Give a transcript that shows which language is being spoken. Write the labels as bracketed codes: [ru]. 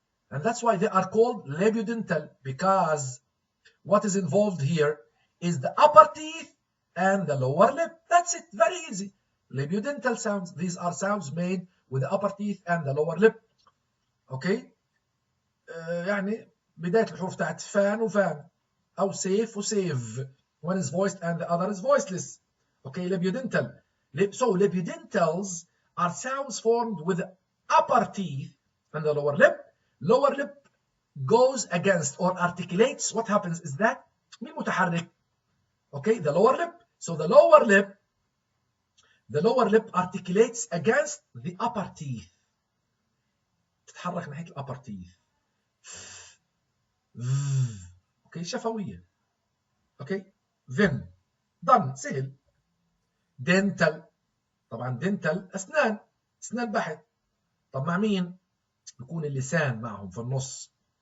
[en] And that's why they are called labiodental, because what is involved here is the upper teeth and the lower lip. That's it. Very easy. Labiodental sounds. These are sounds made with the upper teeth and the lower lip. Okay. [ar] يعني بداية الحروف تاعت فان وفان أو سيف وسيف. [en] One is voiced and the other is voiceless. Okay, labiodental. So labiodentals are sounds formed with the upper teeth and the lower lip. Lower lip goes against or articulates. What happens is that [ar] مين متحرك? [en] Okay, the lower lip. So the lower lip articulates against the upper teeth. [ar] تتحرك ناحية الupper teeth. [en] Okay, شفوية. Okay, then done. سهل. dental. [ar] طبعا dental أسنان بحت. طب مع مين؟ يكون اللسان معهم في النص.